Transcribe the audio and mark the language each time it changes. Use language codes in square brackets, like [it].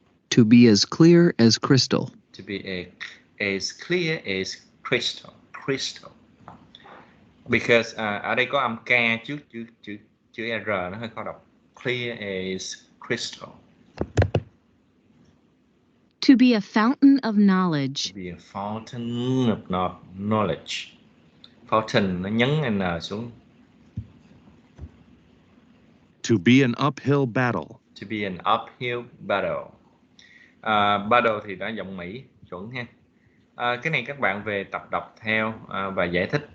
[en] To be as clear as crystal. To be as clear as crystal. Crystal. [vi] Because ở đây có âm K trước chữ R, nó hơi khó đọc. [en] Clear as crystal. To be a fountain of knowledge. To be a fountain of knowledge. [vi] Fountain nó nhấn N xuống. [en] To be an uphill battle. To be an uphill battle. [vi] Battle thì đã giọng Mỹ, chuẩn ha. Cái này các bạn về tập đọc theo và giải thích.